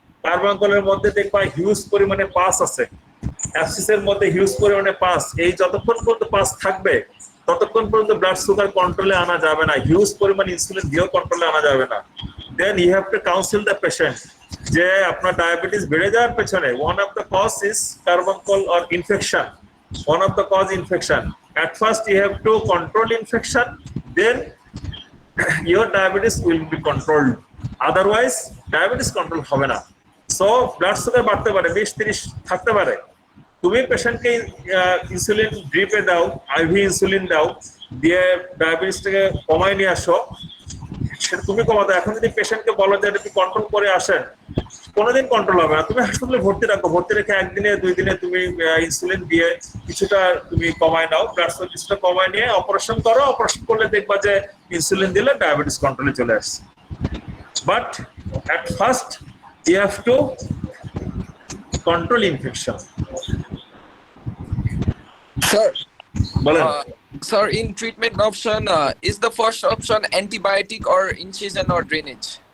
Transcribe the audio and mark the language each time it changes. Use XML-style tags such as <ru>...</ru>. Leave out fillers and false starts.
<bn>কার্বাঙ্কুলের মধ্যে দেখবা হিউজ পরিমাণে পাস আছে, অ্যাবসিসের মধ্যে হিউজ পরিমাণে পাস। এই যতক্ষণ পর্যন্ত পাস থাকবে ততক্ষণ পর্যন্ত ব্লাড সুগার কন্ট্রোলে আনা যাবে না, হিউজ পরিমাণ ইনসুলিন দিয়েও কন্ট্রোলে আনা যাবে না।</bn> <en>then you have to counsel the patient</en> <bn>যে আপনার ডায়াবেটিস বেড়ে যাওয়ার পেছনে</bn> <en>One of the cause is carbuncle or infection. One of the cause infection. At first you have to control infection, then your diabetes will be controlled. Otherwise diabetes control</en> <bn>হবে না।</bn> <en>So blood sugar</en> <bn>বাড়তে পারে, 20-30 থাকতে পারে। তুমি পেশেন্টকে insulin ড্রিপে দাও, ivy insulin দাও, দিয়ে ডায়াবেটিসটাকে কমায় নিয়ে আসো, সেটা তুমি কমাতে। এখন যদি পেশেন্টকে বলো যে এটা তুমি কন্ট্রোল করে আসেন, কোনোদিন কন্ট্রোল হবে না। তুমি হাসপাতালে ভর্তি রাখো, ভর্তি রেখে একদিনে 2 দিনে তুমি ইনসুলিন দিয়ে কিছুটা তুমি কমায় নাও, ব্লাড সুগার কিছুটা কমায় নিয়ে অপারেশন করো। অপারেশন করলে দেখবা যে ইনসুলিন দিলে ডায়াবেটিস কন্ট্রোলে চলে আসছে।</bn> <en>But at first you have to control infection. Sir,</en> <bn>বলেন।</bn> <en>sir, in treatment option, is the first option antibiotic or incision or drainage?</en>